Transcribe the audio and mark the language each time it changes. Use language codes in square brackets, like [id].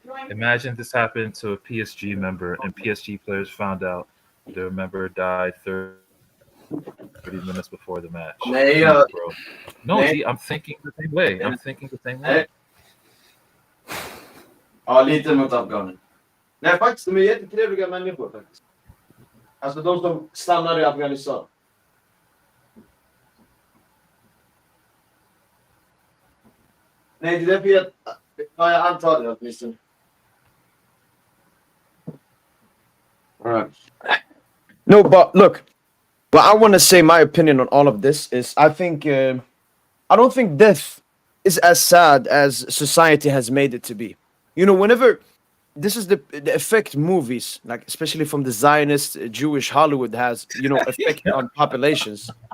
[en] Imagine this happened to a PSG member and PSG players found out their member died 30 minutes before the match. Nee, Jeez, bro. No, nee. G, I'm thinking the same way. I'm thinking the same way. [sv] Ja, lite mot afghaner. Nej, faktiskt, de är jättetrevliga människor faktiskt. Alltså de som stannar i Afghanistan. Nej, det är därför jag antar det åtminstone. [en] All right. No, but look, what I want to say, my opinion on all of this is, I don't think death is as sad as society has made it to be. You know, whenever this is the effect movies, like especially from the Zionist Jewish Hollywood has, you know, effect on populations.